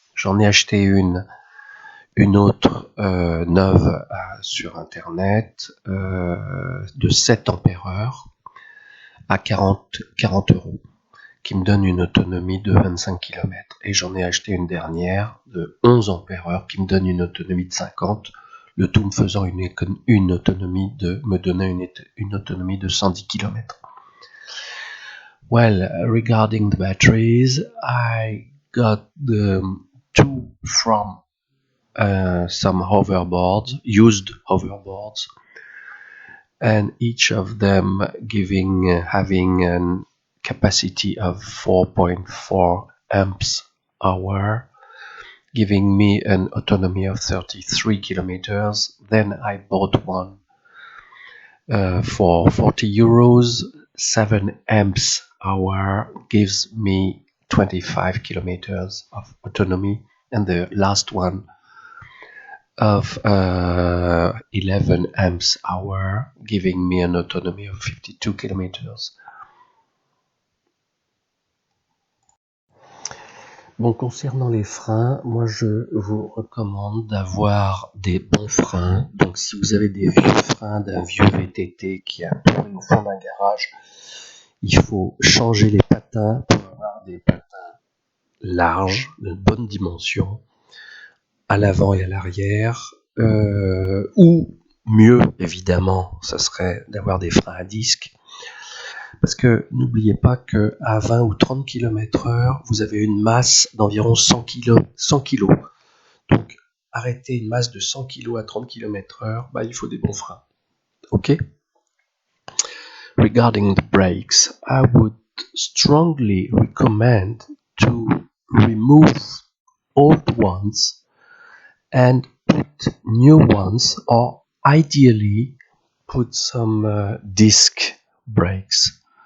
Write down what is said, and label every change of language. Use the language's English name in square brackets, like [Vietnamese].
[French] J'en ai acheté une autre neuve sur internet de 7 ampères-heure à 40 €. qui me donne une autonomie de 25 km. Et j'en ai acheté une dernière de 11 ampères-heure qui me donne une autonomie de 50, le tout me faisant une autonomie de, me donnant une autonomie de 110 km. [English] Well, regarding the batteries, I got the two from some hoverboards, used hoverboards, and each of them having a capacity of 4.4 amps hour, giving me an autonomy of 33 kilometers. Then I bought one for 40 euros, 7 amps hour, gives me 25 kilometers of autonomy, and the last one of 11 amps hour, giving me an autonomy of 52 kilometers. [French] Bon, concernant les freins, moi je vous recommande d'avoir des bons freins. Donc si vous avez des vieux freins d'un vieux VTT qui a tourné au fond d'un garage, il faut changer les patins pour avoir des patins larges, de bonne dimension, à l'avant et à l'arrière, ou mieux évidemment, ça serait d'avoir des freins à disque. Parce que n'oubliez pas qu'à 20 ou 30 km/h, vous avez une masse d'environ 100 kg. Donc, arrêter une masse de 100 kg à 30 km/h, il faut des bons freins. OK? [English] Regarding the brakes, I would strongly recommend to remove old ones and put new ones, or ideally put some disc brakes.